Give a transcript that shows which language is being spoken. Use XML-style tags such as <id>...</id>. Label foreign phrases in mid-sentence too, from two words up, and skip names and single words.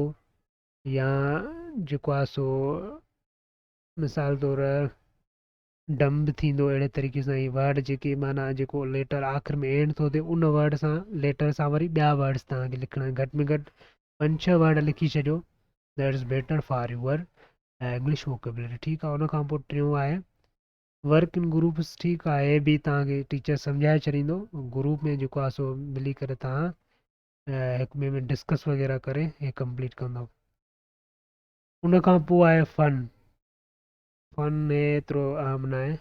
<sd>या जेको आहे सो मिसाल तौरु डंब थींदो. अहिड़े तरीक़े सां ई वर्ड जेके माना जेको लेटर आख़िर में एंड थो थिए उन वर्ड सां लेटर सां वरी ॿिया वर्ड्स तव्हांखे लिखणा आहिनि. घटि में घटि 5-6 वर्ड लिखी छॾियो.</sd> <en>That is better for your English vocabulary.</en> <sd>ठीकु आहे. उन खां पोइ टियों आहे</sd> <en>work in groups.</en> <sd>ठीकु आहे. हे बि तव्हांखे टीचर सम्झाए छॾींदो. ग्रुप में जेको आहे सो मिली करे तव्हां हिकु ॿिए में डिस्कस वग़ैरह करे हे कंप्लीट कंदो. उन खां पोइ आहे फन. फन एतिरो आम न आहे.</sd>